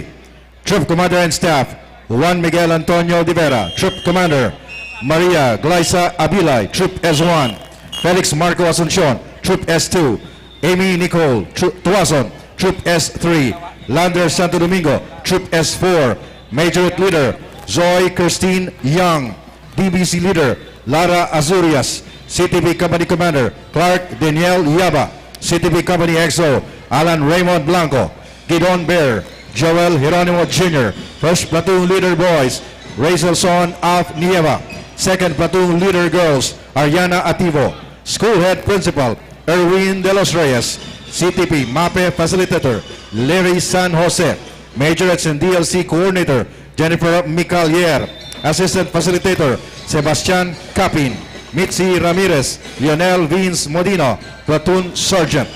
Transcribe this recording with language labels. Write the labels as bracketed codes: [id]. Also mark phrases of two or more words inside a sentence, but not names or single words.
[en] Troop Commander and Staff, Juan Miguel Antonio de Vera. Troop Commander, Maria Glyza Abilay, Troop S1. Felix Marco Asuncion, Troop S2. Amy Nicole Tuason, Troop S3. Lander Santo Domingo, Troop S4. Majorette Leader, Zoe Christine Young. DBC Leader, Lara Azurias. CTP Company Commander, Clark Daniel Yaba. CTP Company EXO, Alan Raymond Blanco. Gidon Bear, Joel Geronimo Jr. First Platoon Leader Boys, Rachel Son of Nieva. Second Platoon Leader Girls, Ariana Ativo. School Head Principal, Erwin De Los Reyes. CTP MAPEH Facilitator, Larry San Jose. Majorettes and DLC Coordinator, Jennifer Micalier. Assistant Facilitator, Sebastian Capin. Mitzi Ramirez, Lionel Vince Modino. Platoon Sergeant.